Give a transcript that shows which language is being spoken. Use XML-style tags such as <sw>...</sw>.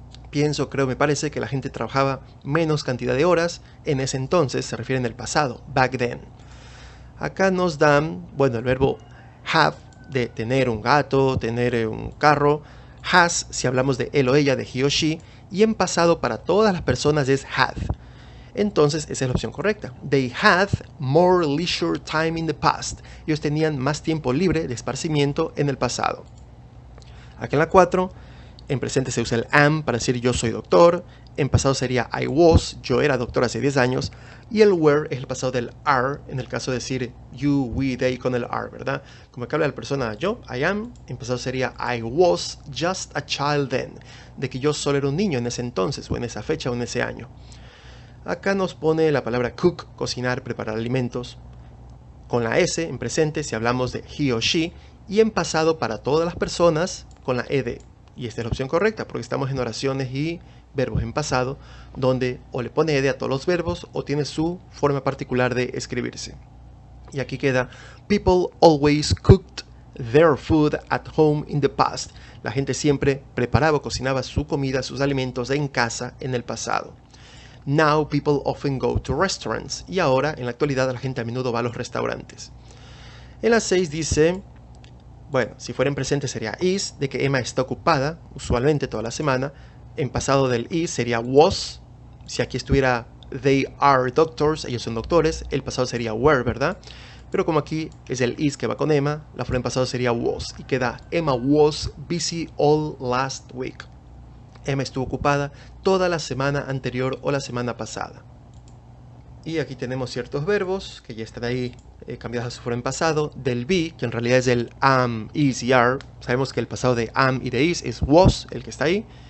<es>Pienso, creo, me parece que la gente trabajaba menos cantidad de horas en ese entonces, se refiere en el pasado,</es> <en>back then.</en> <es>Acá nos dan, bueno, el verbo have, de tener un gato, tener un carro, has si hablamos de él o ella, de he o she, y en pasado para todas las personas es had. Entonces esa es la opción correcta.</es> <en>They had more leisure time in the past.</en> <es>Ellos tenían más tiempo libre de esparcimiento en el pasado. Aquí en la 4, en presente se usa el am para decir yo soy doctor. En pasado sería</es> <en>I was,</en> <es>yo era doctor hace 10 años. Y el were es el pasado del are, en el caso de decir you, we, they con el are, ¿verdad? Como que habla la persona yo,</es> <en>I am,</en> <es>en pasado sería</es> <en>I was just a child then,</en> <es>de que yo solo era un niño en ese entonces, o en esa fecha, o en ese año. Acá nos pone la palabra cook, cocinar, preparar alimentos, con la S en presente si hablamos de he o she, y en pasado para todas las personas con la ed. Y esta es la opción correcta, porque estamos en oraciones y verbos en pasado, donde o le pone ed a todos los verbos o tiene su forma particular de escribirse. Y aquí queda</es> <en>people always cooked their food at home in the past.</en> <es>La gente siempre preparaba o cocinaba su comida, sus alimentos en casa en el pasado.</es> <en>Now people often go to restaurants.</en> <es>Y ahora, en la actualidad, la gente a menudo va a los restaurantes. En la 6 dice, bueno, si fuera en presente sería is, de que Emma está ocupada, usualmente toda la semana. En pasado del is sería was. Si aquí estuviera</es> <en>they are doctors,</en> <es>ellos son doctores, el pasado sería were, ¿verdad? Pero como aquí es el is que va con Emma, la forma en pasado sería was. Y queda</es> <en>Emma was busy all last week.</en> <es>Emma estuvo ocupada toda la semana anterior o la semana pasada. Y aquí tenemos ciertos verbos que ya están ahí cambiados a su forma en pasado. Del be, que en realidad es el am, is y are. Sabemos que el pasado de am y de is es was, el que está ahí.</es>